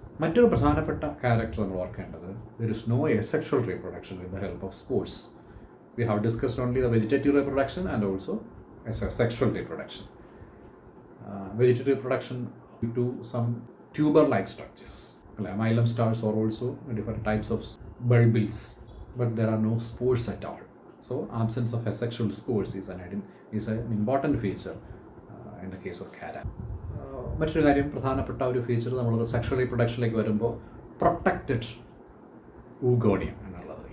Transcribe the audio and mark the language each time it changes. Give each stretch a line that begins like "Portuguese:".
Malayalam: മറ്റൊരു പ്രധാനപ്പെട്ട ക്യാരക്ടർ നമ്മൾ ഓർക്കേണ്ടത്,
English: There is no asexual reproduction with the help of spores. We have discussed only the vegetative reproduction and also sexual reproduction. Vegetative reproduction due to some tuber-like structures. Amylum stars are also different types of bulbils, but there are no spores at all. So absence of asexual spores is an important feature in the case of Cara.
Malayalam: മറ്റൊരു കാര്യം, പ്രധാനപ്പെട്ട ഒരു feature നമ്മൾ sexual റീപ്രൊഡക്ഷനിലേക്ക് വരുമ്പോൾ protected ഊഗോണിയം എന്നുള്ളത്.